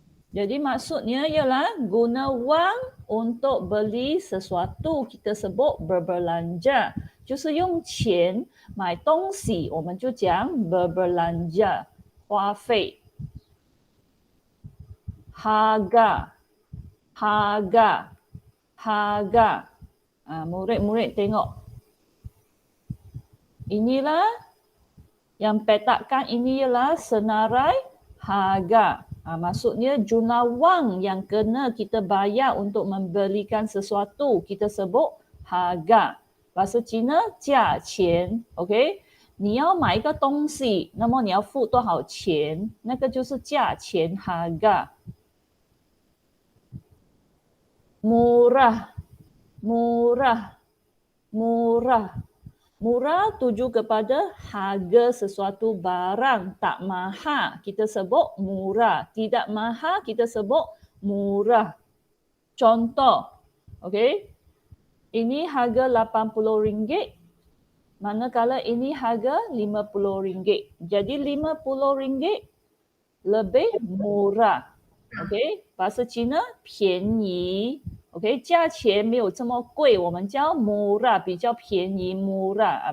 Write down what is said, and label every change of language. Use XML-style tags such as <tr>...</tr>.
<ms>Jadi maksudnya ialah guna wang untuk beli sesuatu, kita sebut berbelanja.</ms> <zh>就是用钱买东西，我们就讲 berbelanja， 花费。</zh> <ms>Harga, harga, harga. Murid-murid tengok. Inilah yang petakan ini ialah senarai harga. Maksudnya jumlah wang yang kena kita bayar untuk membelikan sesuatu, kita sebut harga. Bahasa Cina 价钱 ，OK？</ms> <zh>你要买一个东西，那么你要付多少钱？那个就是价钱 harga。</zh> <ms>Murah, murah, murah. Murah tuju kepada harga sesuatu barang, tak mahal kita sebut murah, tidak mahal kita sebut murah. Contoh, okey. Ini harga RM80, manakala ini harga RM50. Jadi RM50 lebih murah. Okey, bahasa Cina 便宜。</ms> <zh>OK， 价钱没有这么贵，我们叫 murah， 比较便宜 murah。</zh>